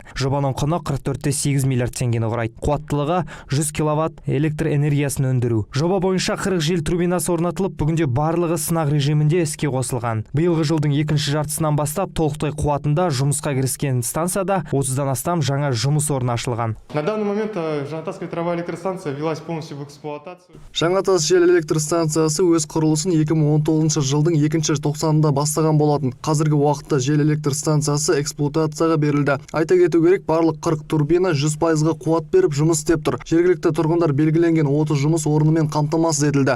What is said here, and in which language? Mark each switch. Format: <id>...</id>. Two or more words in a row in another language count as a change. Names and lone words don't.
<kk>Жобаның құны 44,8 миллиард теңгені құрайды. Қуаттылығы 100 киловатт электр энергиясын өндіру. Жоба бойынша 40 жел турбинасы орнатылып, бүгінде барлығы сынақ режимінде іске қосылған. Биылғы жылдың екінші жартысынан бастап толықтай қуатында жұмысқа кіріскен станцияда 30-дан астам жаңа жұмыс орны ашылған.</kk> <ru>На данный момент Жаңатас ветровая электростанция ввелась полностью в эксплуатацию.</ru> <kk>Жаңатас жел электр станциясы өз құрылысын 2019 жылдың 2-тоқсанында бастаған болатын. Қазіргі уақытта жел электр станциясы эксплуатацияға берілді. Айта кету керек, барлық 40 турбина 100%-ға қуат беріп жұмыс істеп тұр. Жергілікті тұрғындар белгіленген 30 жұмыс орнымен қамтамасыз етілді.</kk>